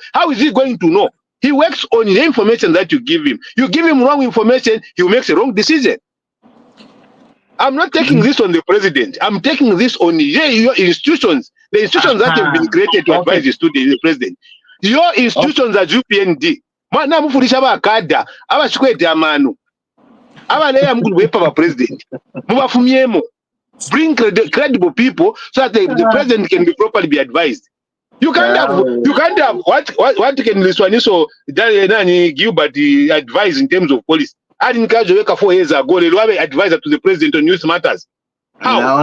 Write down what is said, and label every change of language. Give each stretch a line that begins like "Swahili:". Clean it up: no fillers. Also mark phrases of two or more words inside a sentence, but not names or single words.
English: How is he going to know? He works on the information that you give him. You give him wrong information, he makes a wrong decision. I'm not taking this on the president. I'm taking this on your institutions, the institutions that have been created to advise the president. Your institutions are UPND.
Bemba: Mwana mufurisha bakada abashikwete amanu abaleya mukulu president mubafumyemo.
English: Bring credible people so that the president can be properly be advised. You can't have what can Liswaniso Gilbert advise in terms of policy. I didn't catch 4 years ago. They were advisor to the president on youth matters. How?